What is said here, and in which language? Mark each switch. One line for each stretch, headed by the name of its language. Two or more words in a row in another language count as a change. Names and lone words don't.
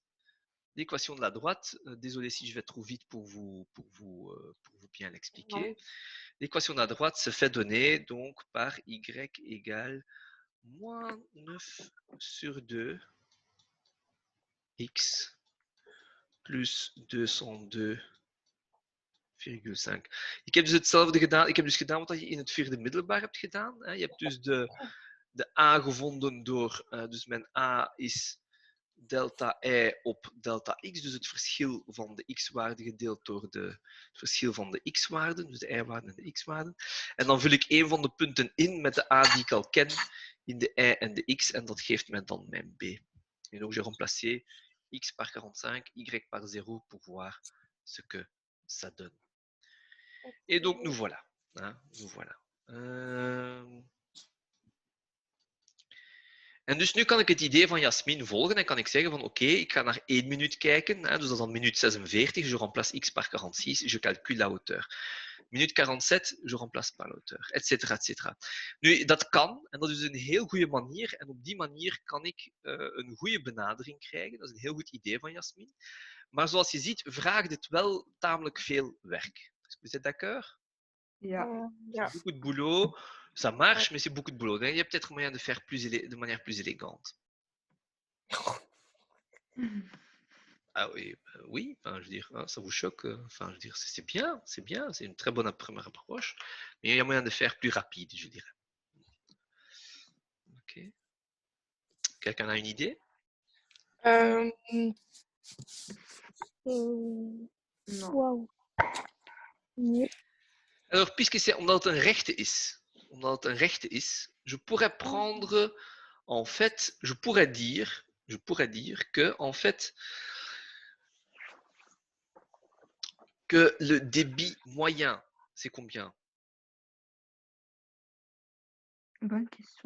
French: L'équation de la droite, désolé si je vais trop vite pour vous bien l'expliquer. L'équation de la droite se fait donner donc par y égale moins 9 sur 2 x plus 202,5.
Dutch: Ik heb dus hetzelfde gedaan. Ik heb dus gedaan wat je in het vierde middelbaar hebt gedaan. Je hebt dus de a gevonden door, dus mijn a is delta y op delta x, dus het verschil van de x-waarde gedeeld door het verschil van de x-waarden, dus de y-waarden en de x-waarden. En dan vul ik een van de punten in met de a die ik al ken, in de y en de x, en dat geeft mij dan mijn b.
French: Et donc, j'ai remplacé x par 45, y par 0 pour voir ce que ça donne. Et donc, nous voilà. Hein, nous voilà.
Dutch: En dus nu kan ik het idee van Jasmin volgen en kan ik zeggen van oké, ik ga naar 1 minuut kijken, hè, dus dat is dan minuut 46,
French: je remplace x par 46, je calcule la hauteur.
Dutch: Minuut 47, je remplace par la hauteur, et cetera, et cetera. Nu, dat kan, en dat is een heel goede manier, en op die manier kan ik een goede benadering krijgen. Dat is een heel goed idee van Jasmin. Maar zoals je ziet, vraagt het wel tamelijk veel werk.
French: Vous êtes d'accord?
Dutch: Ja. Ja.
French: Beaucoup de boulot. Ça marche, mais c'est beaucoup de boulot. Il y a peut-être moyen de faire de manière plus élégante. Ah oui, oui. Enfin, je veux dire, hein, ça vous choque. Enfin, je veux dire, c'est bien, c'est une très bonne première approche. Mais il y a moyen de faire plus rapide, je dirais. Ok. Quelqu'un a une idée? Non. Waouh.
Dutch: Nee.
French: Alors,
Dutch: omdat het een rechte is,
French: je pourrais prendre, en fait, je pourrais dire que, en fait, que le débit moyen, c'est combien? Bonne question.